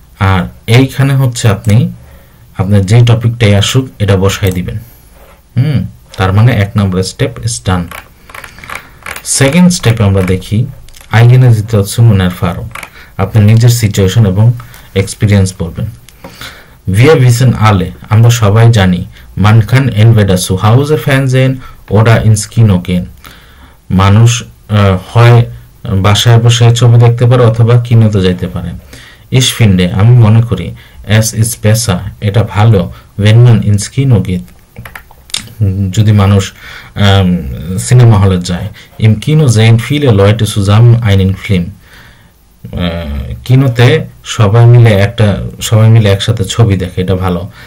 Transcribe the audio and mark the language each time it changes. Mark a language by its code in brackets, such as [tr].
[bn] আর এইখানে হচ্ছে আপনার যে টপিকটাই আসুক এটা বসাই দিবেন। তার মানে 1 নম্বর স্টেপ ইজ ডান। সেকেন্ড স্টেপে আমরা দেখি [de] eigene Situation und Erfahrung। [bn] আপনি নিজের সিচুয়েশন এবং এক্সপিরিয়েন্স বলবেন। [de] Wir wissen alle, [bn] আমরা সবাই জানি, [de] man kann entweder zu Hause Fernsehen oder ins Kino gehen. [bn] মানুষ হয় বাসায় বসে ছবি দেখতে পারে অথবা কিনোতে যেতে পারে। [de] Ich finde, [bn] আমি মনে করি, [de] es ist besser, [bn] এটা ভালো, [de] wenn man ins Kino geht, [bn] যদি মানুষ সিনেমা হলে যায়। [de] Im Kino sehen viele Leute zusammen einen Film. [bn] কিনোতে সবাই মিলে একসাথে ছবি দেখে, এটা ভালো।